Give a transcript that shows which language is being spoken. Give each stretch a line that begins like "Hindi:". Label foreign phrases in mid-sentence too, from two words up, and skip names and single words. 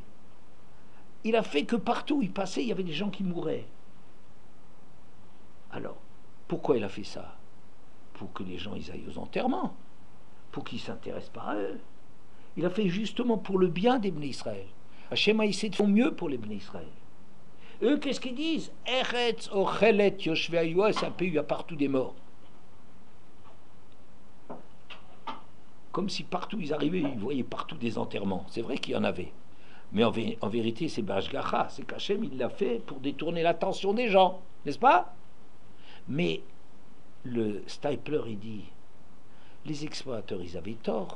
French: Il a fait que partout où il passait, il y avait des gens qui mouraient. Alors, pourquoi il a fait ça? Pour que les gens ils aillent aux enterrements, pour qu'ils ne s'intéressent pas à eux. Il a fait justement pour le bien des Bnei Israël. Hachem a essayé de faire mieux pour les Bnei Israël. Eux, qu'est-ce qu'ils disent?
Hebrew: ארץ אוכלת יושביה,
French: c'est un pays où il y a partout des morts. Comme si partout ils arrivaient, ils voyaient partout des enterrements. C'est vrai qu'il y en avait. Mais en vérité, c'est Bashgacha, c'est qu'Hachem, il l'a fait pour détourner l'attention des gens, n'est-ce pas? Mais le Stipler, il dit, les explorateurs, ils avaient tort.